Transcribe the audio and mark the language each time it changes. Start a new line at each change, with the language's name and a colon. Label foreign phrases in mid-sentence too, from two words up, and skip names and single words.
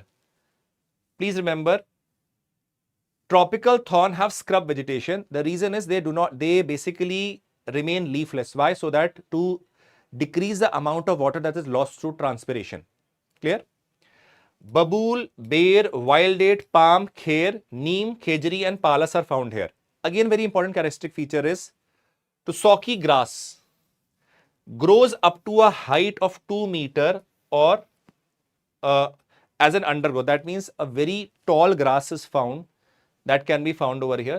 English: Please remember, tropical thorn have scrub vegetation. The reason is they basically remain leafless. Why? So that to decrease the amount of water that is lost through transpiration. Clear? Babool, bear, wild date, palm, kher, neem, khejri and palas are found here. Again, very important characteristic feature is Tussocky grass grows up to a height of 2 meter or as an undergrowth. That means a very tall grass is found that can be found over here.